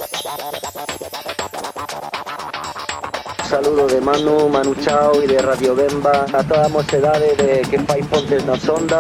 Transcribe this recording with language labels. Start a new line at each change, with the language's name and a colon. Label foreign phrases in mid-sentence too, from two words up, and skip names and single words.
Spanish: Saludo de Manu Chao y de Radio Bemba
Galician: a toda mocedade de que fai Pontes nas Ondas.